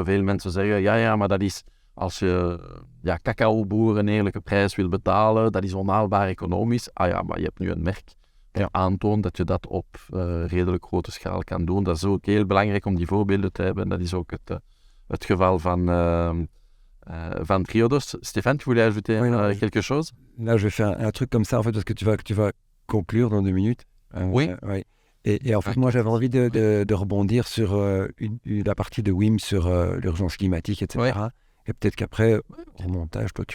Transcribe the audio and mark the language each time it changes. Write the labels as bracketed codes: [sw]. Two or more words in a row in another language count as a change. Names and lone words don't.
[nl] Veel mensen zeggen, ja, maar dat is... Als je cacaoboer een eerlijke prijs wil betalen, dat is onhaalbaar economisch. Maar je hebt nu een merk dat aantoont dat je dat op redelijk grote schaal kan doen. Dat is ook heel belangrijk om die voorbeelden te hebben. Dat is ook het geval van Triodos. [fr] Stéphane, tu voulais ajouter quelque chose? Là, je vais faire un truc comme ça, en fait, parce que tu vas conclure dans 2 minutes. Oui. Ouais. Et en fait, moi, j'avais envie de rebondir sur la partie de Wim sur l'urgence climatique, etc. Ouais. Et peut-être qu'après, au montage, toi,